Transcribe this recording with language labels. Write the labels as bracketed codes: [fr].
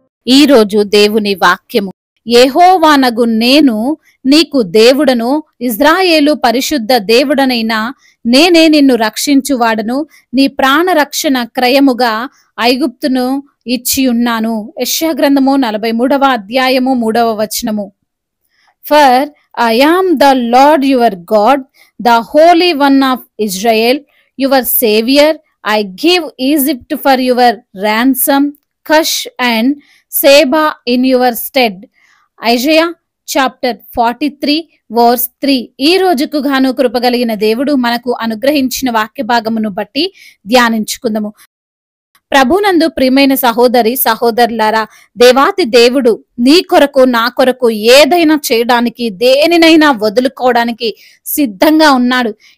[te] ఈ రోజు దేవుని వాక్యము, యెహోవానగు నేను నీకు దేవుడను, ఇజ్రాయేలు పరిశుద్ధ దేవుడనైన నేనే నిన్ను రక్షించువాడను, నీ ప్రాణ రక్షణ క్రయముగా ఐగుప్తును ఇచ్చి ఉన్నాను. యెషయా గ్రంథము 43వ అధ్యాయము 3వ వచనము. [en] For I am the Lord your God, the Holy One of Israel, your Savior. I give Egypt for your ransom, Cush and Seba in your stead. Isaiah chapter 43 verse 3. [te] ఈ రోజుకు గాను కృపగలిగిన దేవుడు మనకు అనుగ్రహించిన వాక్య భాగమును బట్టి ధ్యానించుకుందాము. ప్రభునందు ప్రియమైన సహోదరి సహోదరులారా, దేవాతి దేవుడు నీ కొరకు నా కొరకు ఏదైనా చేయడానికి, దేనినైనా వదులుకోవడానికి సిద్ధంగా ఉన్నాడు.